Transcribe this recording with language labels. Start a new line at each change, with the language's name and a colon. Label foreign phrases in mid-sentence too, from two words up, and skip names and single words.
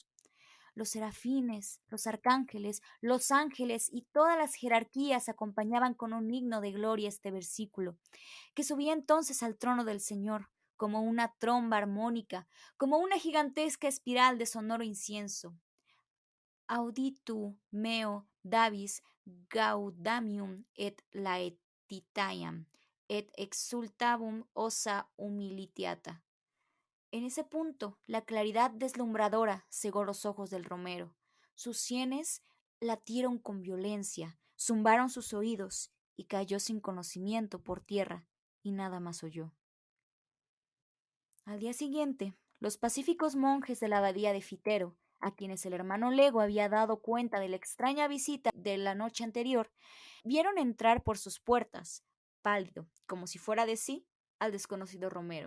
Spanish: Los serafines, los arcángeles, los ángeles y todas las jerarquías acompañaban con un himno de gloria este versículo, que subía entonces al trono del Señor, como una tromba armónica, como una gigantesca espiral de sonoro incienso.
Latin: Auditu meo Davis gaudamium et laetitiam, et exultabum ossa humilitiata.
Spanish: En ese punto, la claridad deslumbradora cegó los ojos del romero. Sus sienes latieron con violencia, zumbaron sus oídos y cayó sin conocimiento por tierra, y nada más oyó. Al día siguiente, los pacíficos monjes de la abadía de Fitero, a quienes el hermano Lego había dado cuenta de la extraña visita de la noche anterior, vieron entrar por sus puertas, pálido, como si fuera de sí, al desconocido romero.